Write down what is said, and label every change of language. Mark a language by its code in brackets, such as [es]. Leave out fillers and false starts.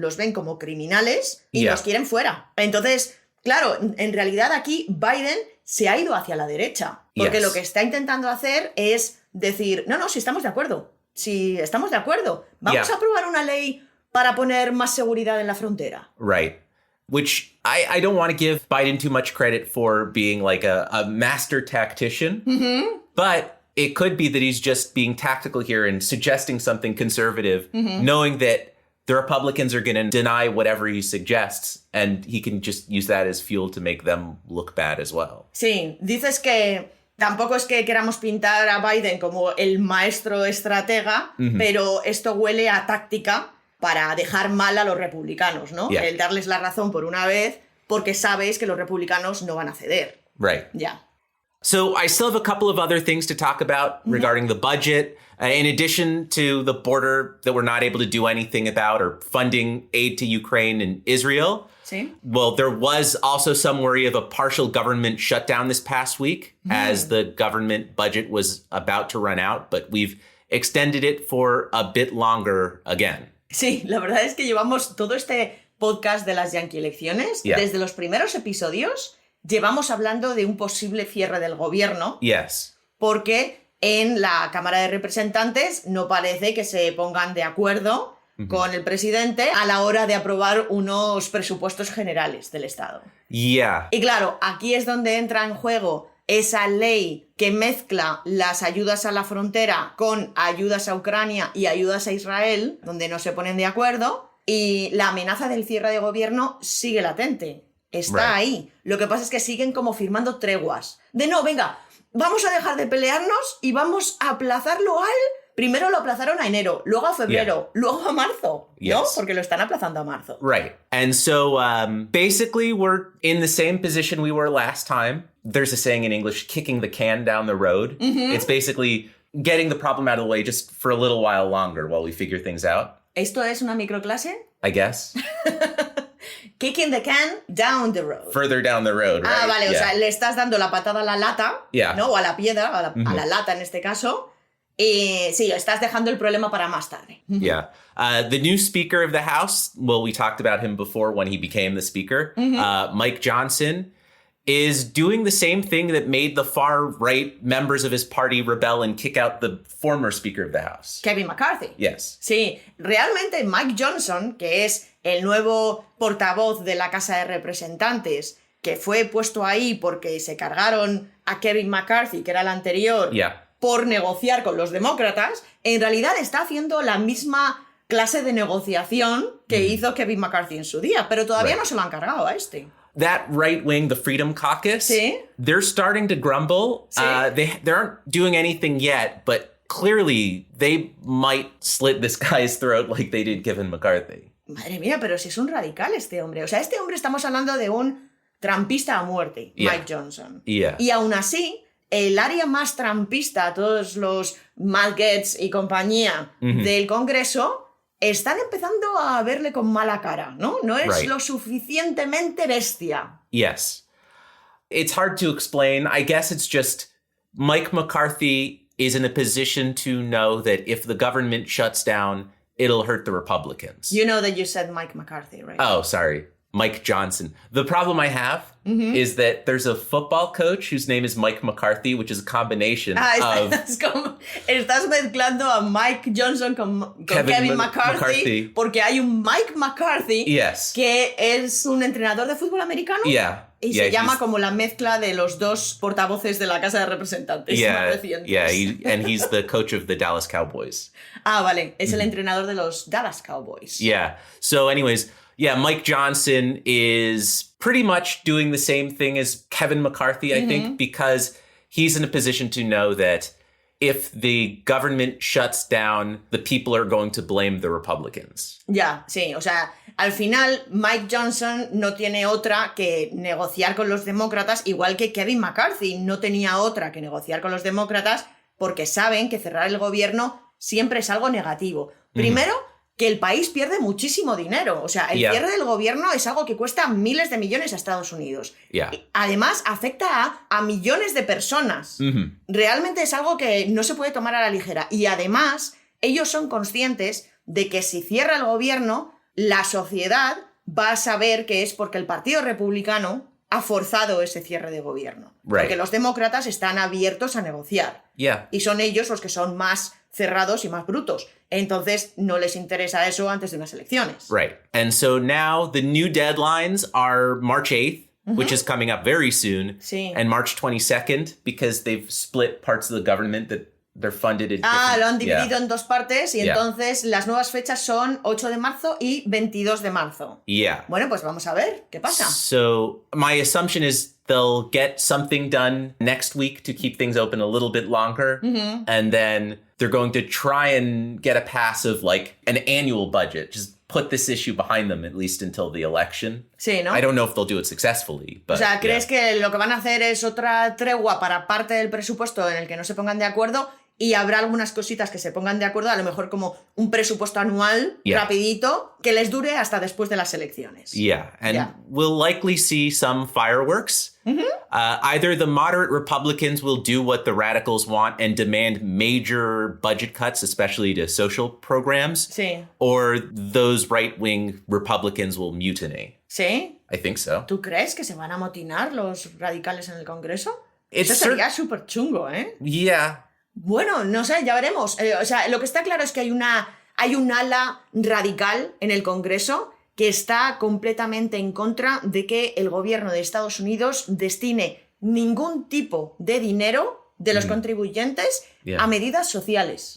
[es] Los ven como criminales y los quieren fuera. Entonces, claro, en realidad aquí Biden se ha ido hacia la derecha. Porque lo que está intentando hacer es decir, no, si estamos de acuerdo. Si estamos de acuerdo. Vamos a aprobar una ley para poner más seguridad en la frontera. [en] Right. Which I don't want to give Biden too much credit for being like a master tactician. But it could be that he's just being tactical here and suggesting something conservative, knowing that the Republicans are going to deny whatever he suggests, and he can just use that as fuel to make them look bad as well. [es] Sí, dices que Tampoco es que queramos pintar a Biden como el maestro estratega, pero esto huele a táctica para dejar mal a los republicanos, ¿no? [en] Yeah. [es] El darles la razón por una vez porque sabes que los republicanos no van a ceder. [en] Right. [es] Ya. [en] So I still have a couple of other things to talk about regarding the budget. In addition to the border that we're not able to do anything about or funding aid to Ukraine and Israel. [es] ¿Sí? [en] Well, there was also some worry of a partial government shutdown this past week as the government budget was about to run out, but we've extended it for a bit longer again. [es] Sí, la verdad es que llevamos todo este podcast de las Yankee elecciones, desde los primeros episodios, llevamos hablando de un posible cierre del gobierno. [en] Yes. [es] Porque en la Cámara de Representantes no parece que se pongan de acuerdo con el presidente a la hora de aprobar unos presupuestos generales del Estado. [en] Yeah. [es] Y claro, aquí es donde entra en juego esa ley que mezcla las ayudas a la frontera con ayudas a Ucrania y ayudas a Israel, donde no se ponen de acuerdo, y la amenaza del cierre de gobierno sigue latente. Está ahí. Lo que pasa es que siguen como firmando treguas. De no, venga, vamos a dejar de pelearnos y vamos a aplazarlo al... Primero lo aplazaron a enero, luego a febrero, luego a marzo, ¿no? [en] Yes. [es] Porque lo están aplazando a marzo. [en] Right. And so basically we're in the same position we were last time. There's a saying in English, kicking the can down the road. It's basically getting the problem out of the way just for a little while longer while we figure things out. [es] ¿Esto es una microclase? [en] I guess. Kicking the can down the road. Further down the road, right? [es] Ah, vale, o sea, le estás dando la patada a la lata, ¿no? O a la piedra, a la lata en este caso. Y sí, estás dejando el problema para más tarde. [en] Yeah. The new Speaker of the House, well, we talked about him before when he became the Speaker, Mike Johnson, is doing the same thing that made the far-right members of his party rebel and kick out the former Speaker of the House. Kevin McCarthy. Yes. [es] Sí, realmente Mike Johnson, que es el nuevo portavoz de la Casa de Representantes, que fue puesto ahí porque se cargaron a Kevin McCarthy, que era el anterior, por negociar con los demócratas, en realidad está haciendo la misma clase de negociación que hizo Kevin McCarthy en su día, pero todavía no se lo han cargado a este. [en] That right wing, the Freedom Caucus, they're starting to grumble. They aren't doing anything yet, but clearly they might slit this guy's throat like they did Kevin McCarthy. [es] Madre mía, pero si es un radical este hombre. O sea, este hombre estamos hablando de un trampista a muerte, Mike Johnson. Y aún así, el área más trampista, todos los Matt Gaetz y compañía del Congreso, están empezando a verle con mala cara, ¿no? No es lo suficientemente bestia. [en] Yes. It's hard to explain. I guess it's just Mike McCarthy is in a position to know that if the government shuts down, it'll hurt the Republicans. You know that you said Mike McCarthy, right? Oh, sorry. Mike Johnson. The problem I have is that there's a football coach whose name is Mike McCarthy, which is a combination of... [es] Estás mezclando a Mike Johnson con Kevin McCarthy porque hay un Mike McCarthy que es un entrenador de fútbol americano y se llama como la mezcla de los dos portavoces de la Casa de Representantes más recientes. [en] And he's the coach of the Dallas Cowboys. [es] Ah, vale. Es el entrenador de los Dallas Cowboys. [en] Yeah. So anyways... Yeah, Mike Johnson is pretty much doing the same thing as Kevin McCarthy, I think, because he's in a position to know that if the government shuts down, the people are going to blame the Republicans. [es] Ya, sí, o sea, al final Mike Johnson no tiene otra que negociar con los demócratas, igual que Kevin McCarthy no tenía otra que negociar con los demócratas porque saben que cerrar el gobierno siempre es algo negativo. Primero, que el país pierde muchísimo dinero. O sea, el cierre del gobierno es algo que cuesta miles de millones a Estados Unidos. Además, afecta a millones de personas. Realmente es algo que no se puede tomar a la ligera. Y además, ellos son conscientes de que si cierra el gobierno, la sociedad va a saber que es porque el Partido Republicano ha forzado ese cierre de gobierno. Porque los demócratas están abiertos a negociar. Y son ellos los que son más cerrados y más brutos. Entonces, no les interesa eso antes de unas elecciones. [en] Right. And so now the new deadlines are March 8th, which is coming up very soon, and March 22nd, because they've split parts of the government that they're funded in [es] lo han dividido en dos partes y entonces las nuevas fechas son 8 de marzo y 22 de marzo. Bueno, pues vamos a ver qué pasa. [en] So my assumption is they'll get something done next week to keep things open a little bit longer. And then they're going to try and get a pass of like an annual budget. Just put this issue behind them, at least until the election. [es] Sí, ¿no? [en] I don't know if they'll do it successfully. But, [es] o sea, ¿crees que lo que van a hacer es otra tregua para parte del presupuesto en el que no se pongan de acuerdo? Y habrá algunas cositas que se pongan de acuerdo, a lo mejor como un presupuesto anual rapidito que les dure hasta después de las elecciones. [en] Yeah, and we'll likely see some fireworks. Either the moderate Republicans will do what the radicals want and demand major budget cuts, especially to social programs, [es] Sí. [en] or those right-wing Republicans will mutiny. [es] ¿Sí? [en] I think so. [es] ¿Tú crees que se van a amotinar los radicales en el Congreso? [en] It's [es] Eso sería súper chungo, ¿eh? [en] Yeah. [es] Bueno, no sé, ya veremos. O sea, lo que está claro es que hay un ala radical en el Congreso que está completamente en contra de que el gobierno de Estados Unidos destine ningún tipo de dinero de los contribuyentes a medidas sociales.